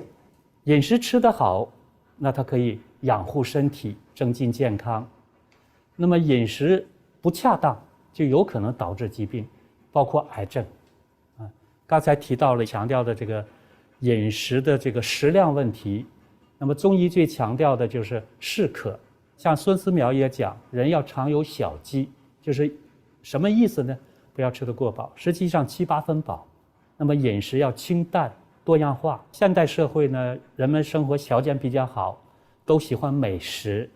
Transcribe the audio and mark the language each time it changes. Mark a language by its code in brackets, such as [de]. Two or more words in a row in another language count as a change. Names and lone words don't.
[zh] 飲食吃得好，那它可以養護身體，增進健康。那麼飲食不恰當，就有可能導致疾病，包括癌症。剛才提到了強調的這個飲食的這個食量問題，那麼中醫最強調的就是適可像孙思邈也讲，人要常有小饥，就是什么意思呢？不要吃得过饱，实际上7、8分饱。那么饮食要清淡多样化。现代社会呢，人们生活条件比较好，都喜欢美食。